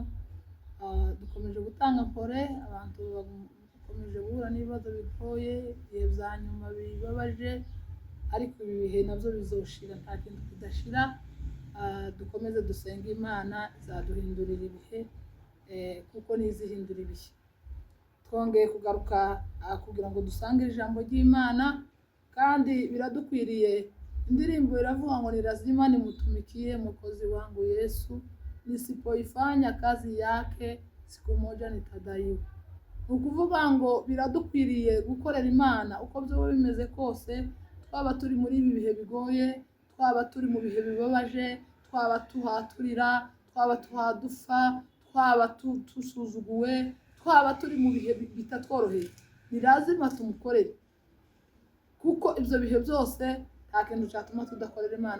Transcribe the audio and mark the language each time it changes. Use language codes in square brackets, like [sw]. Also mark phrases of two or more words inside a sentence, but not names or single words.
[rw] Dukomeje gutanga mpore, abantu bakomeje guhura n'ibibazo bigoye, ibihe bya nyuma bibabaje, ariko ibi bihe nabyo bizoshira, nta kintu kidashira. Dukomeze dusenge Imana izaduhindurira ibihe, kuko nizihindura ibihe. Twongeye kugaruka kugira ngo dusangire ijambo ry'Imana, kandi biradukwiriye. Indirimbo iravuga ngo [sw] ni lazima nimtumikie Mwokozi wangu Yesu, nisipoifanya kazi yake siku moja nitadaiwa. [rw] Ukuvuga ngo biradukwiriye gukorera Imana uko byoba bimeze kose, twaba turi muri ibi bihe bigoye, twaba turi mu bihe bibabaje, twaba tuhaturira, twaba tuhadufa, twaba tusuzuguwe, twaba turi mu bihe bitatworoheye, ni lazima tumukorere, kuko ibyo bihe byose nta kintu cyatuma tudakorera Imana.